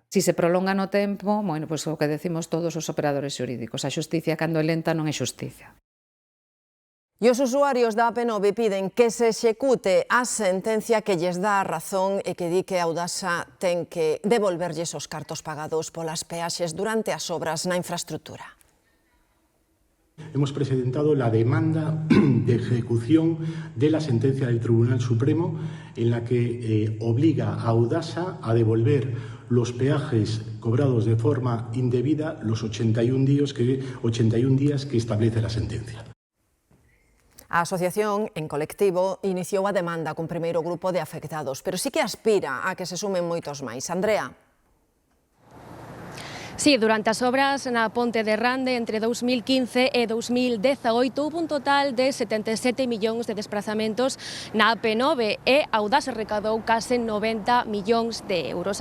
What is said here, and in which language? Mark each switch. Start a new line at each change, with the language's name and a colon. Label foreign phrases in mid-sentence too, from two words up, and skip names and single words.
Galician: Si se prolonga no tempo, pois o que decimos todos os operadores xurídicos, a xusticia cando é lenta non é xusticia. E os usuarios da Apenove piden que se execute a sentencia que lles dá a razón e que di que Audasa ten que devolverlles os cartos pagados polas peaxes durante as obras na infraestrutura.
Spanish: Hemos presentado la demanda de ejecución de la sentencia del Tribunal Supremo en la que obliga a Audasa a devolver los peajes cobrados de forma indebida los 81 días que establece la sentencia.
Galician: A asociación, en colectivo, iniciou a demanda cun primeiro grupo de afectados, pero sí que aspira a que se sumen moitos máis. Andrea. Sí, durante as obras na Ponte de Rande entre 2015 e 2018 houve un total de 77 millóns de desplazamentos na AP9 e Audasa recadou case 90 millóns de euros.